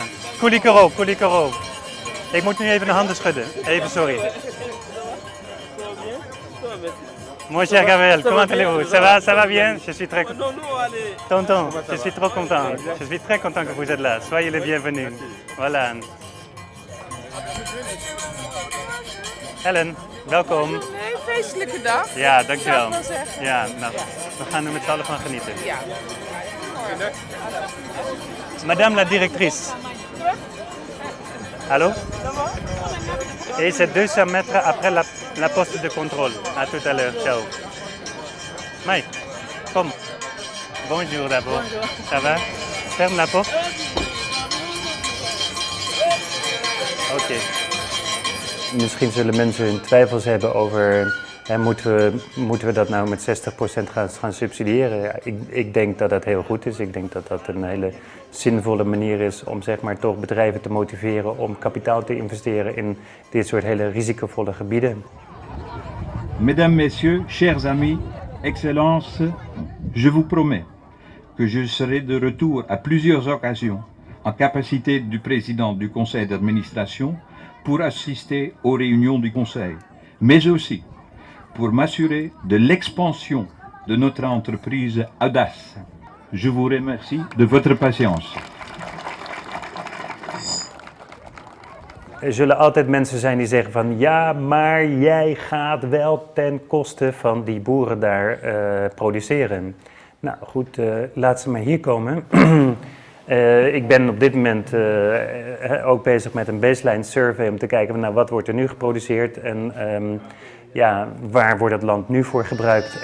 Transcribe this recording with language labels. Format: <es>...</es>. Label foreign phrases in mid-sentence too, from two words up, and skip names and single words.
<nl>Koulikoro, Koulikoro. Ik moet nu even de handen schudden. Even, sorry.</nl> <fr>Mon cher Gabriel, comment allez-vous? Ça va bien? Je suis très content. Tonton, je suis trop content. Je suis très content que vous êtes là. Soyez les bienvenus. Voilà.</fr> <nl>Helen, welkom. Een feestelijke dag. Ja, dankjewel. Zou ik wel zeggen. Ja, nou, we gaan er met z'n allen van genieten. Ja.</nl> <fr>Madame la directrice. Allô? Et c'est 200 mètres après la poste de contrôle. À tout à l'heure. Ciao. Mike, kom. Bonjour d'abord. Ça va? Ferme la porte.</fr> <nl>Oké. Misschien zullen mensen hun twijfels hebben over, moeten we dat nou met 60% gaan subsidiëren? Ja, ik denk dat dat heel goed is. Ik denk dat dat een hele zinvolle manier is om zeg maar toch bedrijven te motiveren om kapitaal te investeren in dit soort hele risicovolle gebieden.</nl> <fr>Mesdames, Messieurs, chers amis, Excellences, je vous promets que je serai de retour à plusieurs occasions en capacité du président du conseil d'administration pour assister aux réunions du conseil, mais aussi pour m'assurer de l'expansion de notre entreprise Audace. Je vous remercie de votre patience.</fr> <nl>Er zullen altijd mensen zijn die zeggen van ja, maar jij gaat wel ten koste van die boeren daar produceren. Nou goed, laat ze maar hier komen. Ik ben op dit moment ook bezig met een</nl> <en>baseline survey</en> <nl>om te kijken van nou, wat wordt er nu geproduceerd en ja, waar wordt het land nu voor gebruikt.</nl>